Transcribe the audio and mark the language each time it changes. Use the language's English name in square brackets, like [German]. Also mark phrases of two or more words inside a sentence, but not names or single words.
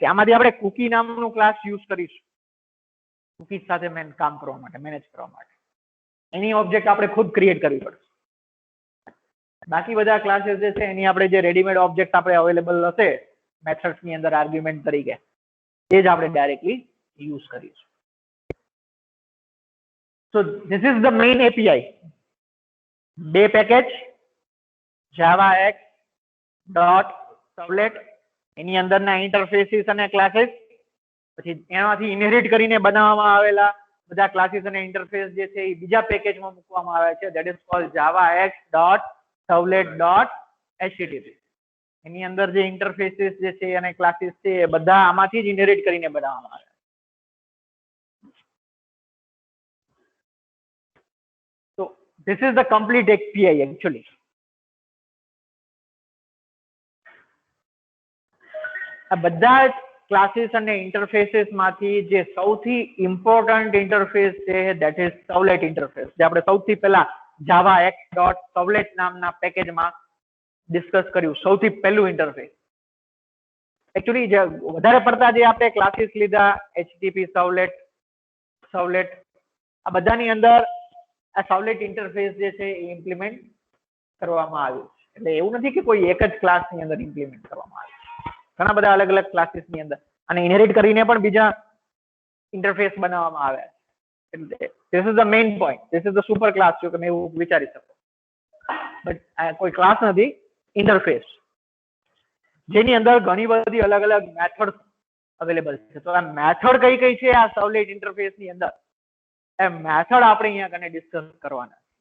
[Gujarati] આમાંથી આપણે કુકી નામનું ક્લાસ યુઝ કરીશું કુકી સાથે કામ કરવા માટે, મેનેજ કરવા માટે. એની ઓબ્જેક્ટ આપણે ખુદ ક્રિએટ કરવી પડશે. બાકી બધા ક્લાસીસ જે છે એની આપણે જે [English] readymade object [Gujarati] આપણે અવેલેબલ હશે મેથડ્સ ની અંદર આર્ગ્યુમેન્ટ તરીકે એ જ આપણે ડાયરેક્ટલી યુઝ કરીશું. [English] So this is the main API. [Gujarati] બે પેકેજ javax.servlet એની અંદરના ઇન્ટરફેસીસ અને ક્લાસીસ, પછી એમાંથી ઇનહેરિટ કરીને બનાવવામાં આવેલા બધા ક્લાસીસ અને ઇન્ટરફેસ જે છે એ બીજા પેકેજમાં મૂકવામાં આવે છે, [English] that is called javax.servlet.http. [Gujarati] એની અંદર જે ઇન્ટરફેસીસ જે છે અને ક્લાસીસ છે એ બધા આમાંથી જ ઇનહેરિટ કરીને બનાવવામાં આવે. [English] So this is the complete API actually. [Gujarati] આ બધા જ ક્લાસીસ અને ઇન્ટરફેસીસ માંથી જે સૌથી [English] important interface [Gujarati] છે [English] that is servlet interface, [Gujarati] જે આપણે સૌથી પહેલા javax.servlet નામના પેકેજમાં ડિસ્કસ કર્યું, સૌથી પહેલું ઇન્ટરફેસ. એકચ્યુઅલી જે વધારે પડતા જે આપણે ક્લાસીસ લીધા HTTP સર્વલેટ આ બધાની અંદર આ સર્વલેટ ઇન્ટરફેસ જે છે એ ઇમ્પ્લિમેન્ટ કરવામાં આવ્યું છે. એટલે એવું નથી કે કોઈ એક જ ક્લાસની અંદર ઇમ્પ્લિમેન્ટ કરવામાં આવ્યું છે, ઘણા બધા અલગ અલગ ક્લાસીસ ની અંદર અને ઇનહેરિટ કરીને પણ બીજા ઇન્ટરફેસ બનાવવામાં આવે છે. [English] This is the main point. This is the super class [Gujarati] જો તમે એવું વિચારી શકો. બટ આ કોઈ ક્લાસ નથી, ઇન્ટરફેસ જેની અંદર ઘણી બધી અલગ અલગ મેથડ અવેલેબલ છે. તો આ મેથડ કઈ કઈ છે આ સર્વલેટ ઇન્ટરફેસ ની અંદર, એ મેથડ આપણે અહીંયા કને ડિસ્કસ કરવાના.